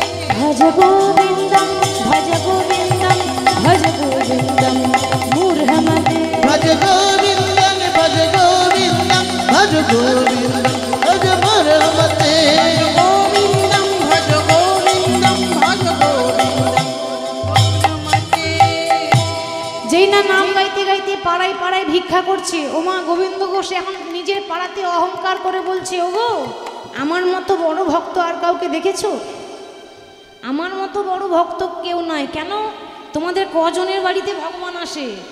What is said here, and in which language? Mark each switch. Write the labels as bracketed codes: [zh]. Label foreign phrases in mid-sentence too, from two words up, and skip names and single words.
[sa] ভজ গোবিন্দম ভজ গোবিন্দম ভজ গোবিন্দম মূঢ়মতে। ভজ গোবিন্দম ভজ গোবিন্দম ভজ গোবিন্দম ভজ মূঢ়মতে। গোবিন্দম ভজ গোবিন্দম ভজ গোবিন্দম মূঢ়মতি। [bn] যেই না নাম গাইতে গাইতে পাড়ায় পাড়ায় ভিক্ষা করছে, ওমা গোবিন্দ ঘোষ এখন নিজের পাড়াতে অহংকার করে বলছে, ওগো আমার মতো বড় ভক্ত আর কাউকে দেখেছো? আমার মতো বড় ভক্ত কেউ নয়। কেন? তোমাদের কজনের বাড়িতে ভগবান আসে?